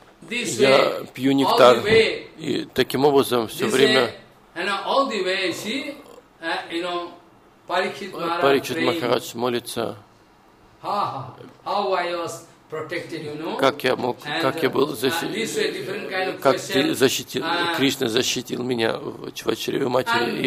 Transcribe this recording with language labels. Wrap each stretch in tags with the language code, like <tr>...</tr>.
<ru>Я пью нектар, и таким образом все время.</ru> <en>And all the way, see, you know, Parikshit Maharaj</en> <ru>молится.</ru> <en>How I was</en> <ru>как я мог, как я был защищен, как ты защитил, Кришна защитил меня в чреве матери.</ru>